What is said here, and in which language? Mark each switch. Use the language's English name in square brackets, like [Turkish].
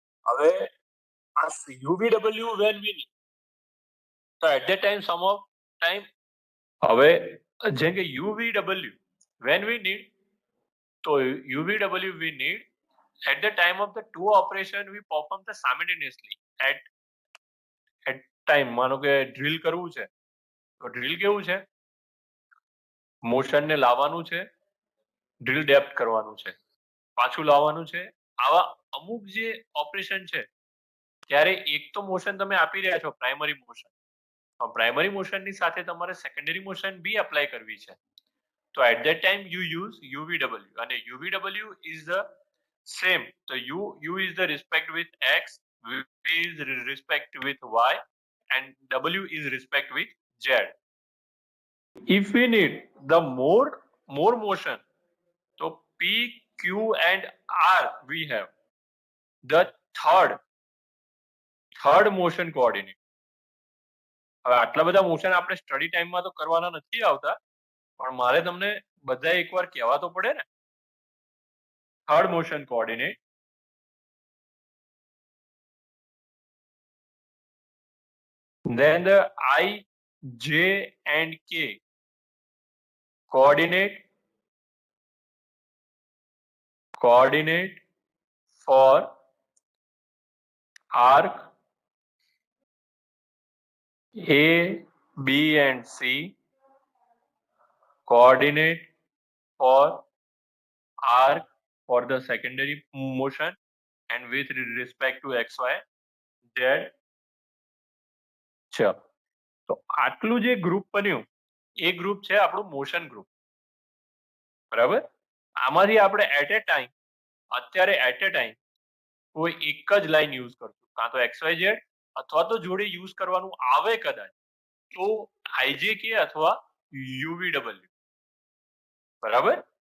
[English] હવે આ UVW when we need. So at that time હવે જેમ કે UVW when we need, so UVW we need at the time of the two operation we perform the simultaneously at time. [Gujarati] માનો કે drill કરવું છે તો ડ્રીલ કેવું છે, મોશન ને લાવવાનું છે, ડ્રીલ ડેપ્થ કરવાનું છે, પાછું લાવવાનું છે, આવા અમુક જે ઓપરેશન છે ત્યારે એક તો મોશન તમે આપી રહ્યા છો પ્રાઇમરી મોશન, પ્રાઇમરી મોશન ની સાથે તમારે સેકન્ડરી મોશન બી એપ્લાય કરવી છે. [English] તો at that time you use UVW અને UVW is the same. So U is the respect with X, V is respect with Y and W is respect with Z. If we need the more motion, so P, Q and R we have the third motion coordinate. [Gujarati] હવે આટલા બધા motion આપણે study ટાઈમમાં તો કરવાના નથી આવતા, પણ મારે તમને બધા એકવાર કહેવા તો પડે ને. Third motion coordinate. [English] Then the I, J and K coordinate for arc A, B and C, coordinate for arc for the secondary motion and with respect to XY Z. [Gujarati] ચલો, તો આટલું જે ગ્રુપ બન્યું એ ગ્રુપ છે આપણું motion group, બરાબર. આમાંથી આપણે અત્યારે એટ એ ટાઈમ કોઈ એક જ લાઈન યુઝ કરશું, કાં તો XYZ અથવા તો જોડે યુઝ કરવાનું આવે કદાચ તો IJK અથવા UVW, બરાબર.